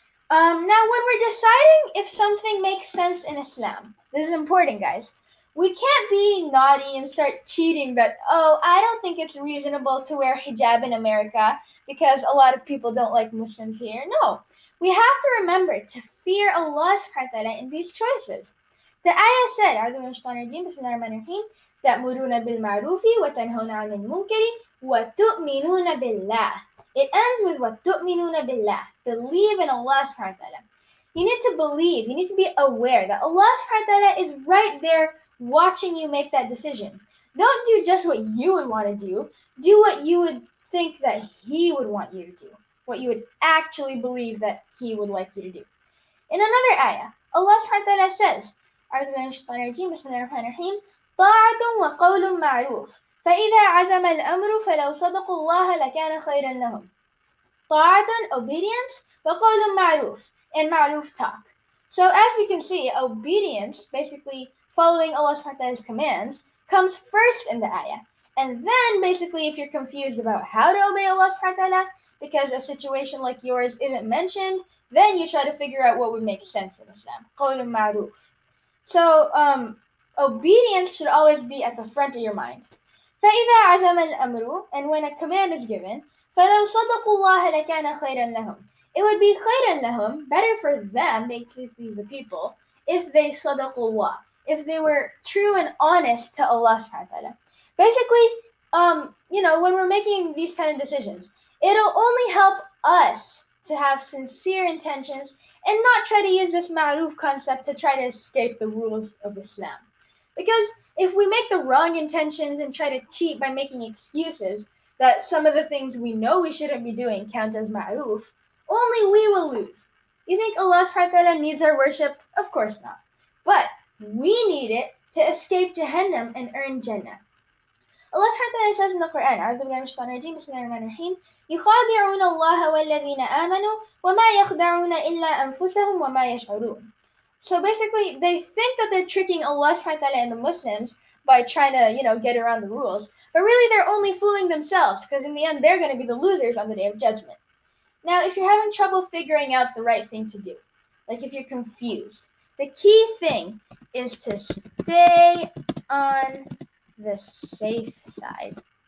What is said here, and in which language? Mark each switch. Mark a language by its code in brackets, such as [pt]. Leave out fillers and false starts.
[en] Now, when we're deciding if something makes sense in Islam, this is important, guys. We can't be naughty and start cheating that, oh, I don't think it's reasonable to wear hijab in America because a lot of people don't like Muslims here. No, we have to remember to fear Allah subhanahu wa ta'ala in these choices. The ayah said, [ar] Bismillahirrahmanirrahim, تأمرون بالمعروف وتنهون عن المنكر وتؤمنون بالله. [en] It ends with [ar] وَتُؤْمِنُونَ بِاللَّهِ. [en] Believe in Allah subhanahu wa ta'ala. You need to believe, you need to be aware that Allah subhanahu wa ta'ala is right there watching you make that decision. Don't do just what you would want to do. Do what you would think that He would want you to do. What you would actually believe that He would like you to do. In another ayah, Allah subhanahu wa ta'ala says, [ar] Bismillahirrahmanirrahim, طاعة وقول معروف فإذا عزم الأمر فلو صدقوا الله لكان خيرا لهم. طاعة, [en] obedience, [ar] وقول معروف, and معروف talk. [en] So as we can see, obedience, basically following Allah subhanahu wa ta'ala's commands, comes first in the ayah. And then basically if you're confused about how to obey Allah subhanahu wa ta'ala, because a situation like yours isn't mentioned, then you try to figure out what would make sense in Islam. [ar] قول معروف. [en] So obedience should always be at the front of your mind. [ar] فإذا عزم الأمر, [en] and when a command is given, [ar] فلو صدقوا الله لكان خيرا لهم. [en] It would be [ar] خيرا لهم, [en] better for them, basically the people, if they [ar] صدقوا الله, [en] if they were true and honest to Allah subhanahu wa ta'ala. Basically, when we're making these kind of decisions, it'll only help us to have sincere intentions and not try to use this ma'ruf concept to try to escape the rules of Islam. Because if we make the wrong intentions and try to cheat by making excuses that some of the things we know we shouldn't be doing count as ma'ruf, only we will lose. You think Allah subhanahu wa ta'ala needs our worship? Of course not. But we need it to escape Jahannam and earn Jannah. Allah subhanahu wa ta'ala says in the Quran, Bismillahirrahmanirrahim, [ar] يخادعون الله والذين آمنوا وما يخدعون إلا أنفسهم وما يشعرون. [en] So basically, they think that they're tricking Allah subhanahu wa ta'ala and the Muslims by trying to, get around the rules. But really, they're only fooling themselves, because in the end, they're going to be the losers on the Day of Judgment. Now, if you're having trouble figuring out the right thing to do, like if you're confused, the key thing is to stay on the safe side.